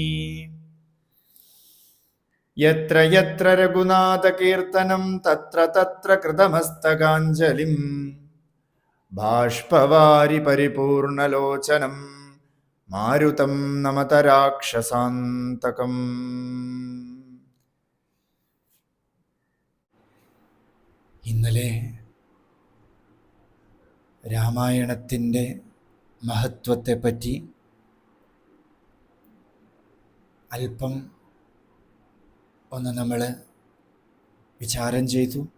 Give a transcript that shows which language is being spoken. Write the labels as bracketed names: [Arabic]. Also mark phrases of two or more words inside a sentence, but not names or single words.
[Sanskrit] यत्र यत्र रघुनाथकीर्तनं तत्र तत्र कृतमस्तकाञ्जलिं बाष्पवारि परिपूर्णलोचनं मारुतं नमत राक्षसान्तकम्। [Malayalam] ഇന്നലെ രാമായണത്തിൻ്റെ മഹത്വത്തെപ്പറ്റി അല്പം ഒന്ന് നമ്മൾ വിചാരം ചെയ്തു.